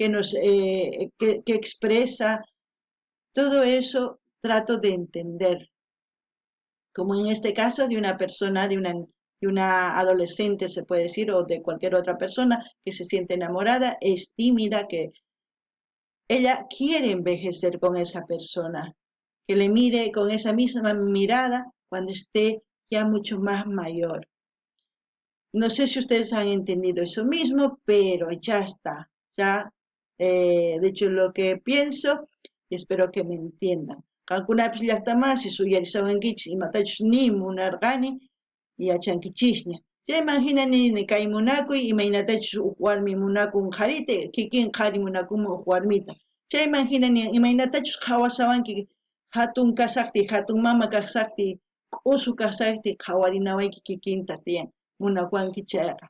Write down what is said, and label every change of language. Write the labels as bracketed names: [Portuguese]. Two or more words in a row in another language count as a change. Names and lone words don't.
[Spanish] que expresa, todo eso trato de entender, como en este caso de una persona, de una adolescente se puede decir, o de cualquier otra persona que se siente enamorada, es tímida, que ella quiere envejecer con esa persona, que le mire con esa misma mirada cuando esté ya mucho más mayor. No sé si ustedes han entendido eso mismo, pero ya está, ya de hecho lo que pienso y espero que me entiendan. [Quechua] Qankunapish llaqtamansi suyarisawankichis imatachus ni munarqani yachankichishña. Chayman hinani kay munakuy imaynatachus huk warmi munakun qharite, kikin qhari munakunman huk warmita. Chayman hinani imaynatachus qhawasawanki hatun kasaqti, hatun mama kasaqti, q'usu kasaqti qhawarinawayki kikinta tiyan munawanki chayqa.